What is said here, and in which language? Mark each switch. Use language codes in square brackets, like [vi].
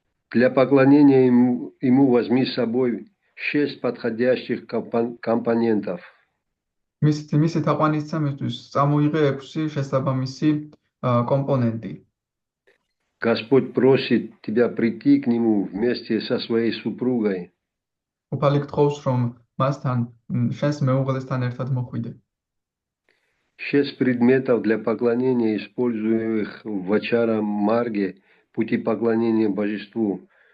[ru] Для поклонения ему возьми с собой 6 подходящих компонентов. [ka] მისი თაყვანისცემისთვის წამოიღე 6 შესაბამისი компоненты. [ru] Господь просит тебя прийти к нему вместе со своей супругой. [ka] უფალი გთხოვს, რომ მასთან, შენს მეუღლესთან ერთად მოხვიდე. [ru] 6 предметов для поклонения, используемых в Ачара Марге, пути поклонения божеству.